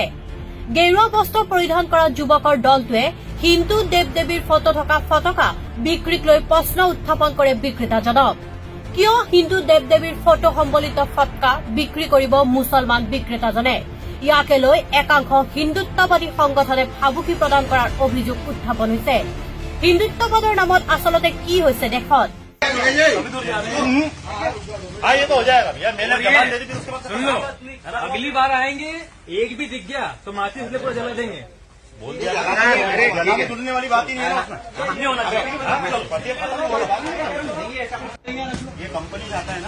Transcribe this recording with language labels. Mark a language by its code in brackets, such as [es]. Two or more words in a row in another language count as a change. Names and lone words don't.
[as] গেৰুৱা বস্ত্ৰ পৰিধান কৰা যুৱকৰ দলটোৱে হিন্দু দেৱ দেৱীৰ ফটো থকা ফটকা বিক্ৰীক লৈ প্ৰশ্ন উত্থাপন কৰে বিক্ৰেতাজনক। কিয় হিন্দু দেৱ দেৱীৰ ফটো সম্বলিত ফটকা বিক্ৰী কৰিব মুছলমান বিক্ৰেতাজনে? ইয়াকে লৈ একাংশ হিন্দুত্ববাদী সংগঠনে ভাবুকি প্ৰদান কৰাৰ অভিযোগ উত্থাপন হৈছে। হিন্দুত্ববাদৰ নামত আচলতে কি হৈছে দেশত? [hi] ये तो हो जाएगा भैया, मैंने जबान दे दी थी उसके बाद सुन लो, अगली बार आएंगे एक भी दिख गया तो माचिस ले पूरा जला देंगे। बोल दिया जनाब, टूटने वाली बात ही नहीं है ना उसमें, नहीं होना चाहिए। ये कंपनी जाता है ना,